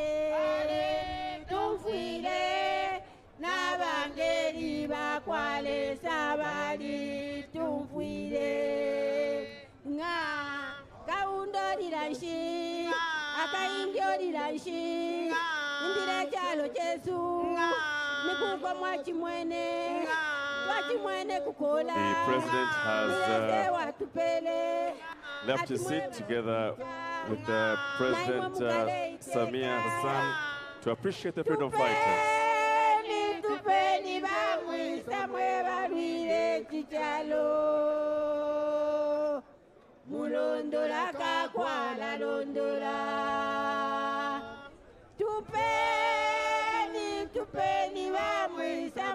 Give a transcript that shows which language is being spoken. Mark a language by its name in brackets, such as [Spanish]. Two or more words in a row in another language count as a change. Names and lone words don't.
[Bemba] tumfire nabangeli bakwale sabali tumfire nga kaundolila nshi akaindolila nshi indile chalo chesu nikuko mwachimwene [English] The president has left his seat together with the President Samia Hassan to appreciate the freedom fighters. [Bemba] Mulondola kakwala londola tupeni bamwisa